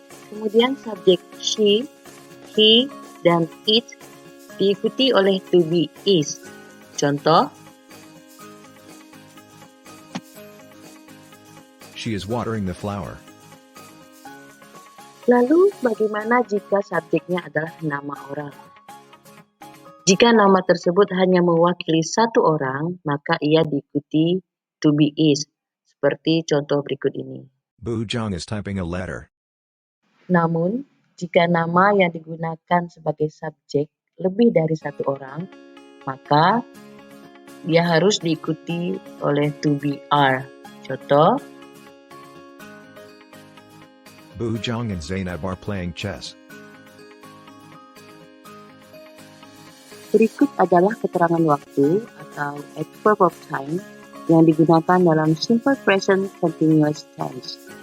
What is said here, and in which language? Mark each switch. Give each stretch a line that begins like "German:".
Indonesian: kemudian subjek she, he, dan it diikuti oleh to be is. Contoh,
English: She is watering the flower.
Indonesian: lalu bagaimana jika subjeknya adalah nama orang? Jika nama tersebut hanya mewakili satu orang, maka ia diikuti to be is. Seperti contoh berikut ini.
English: Boo Jung is typing a letter.
Indonesian: Namun, jika nama yang digunakan sebagai subjek lebih dari satu orang, maka dia harus diikuti oleh to be are. Contoh,
English: Boo Jung and Zainab are playing chess.
Indonesian: berikut adalah keterangan waktu atau adverb of time yang digunakan dalam simple present continuous tense.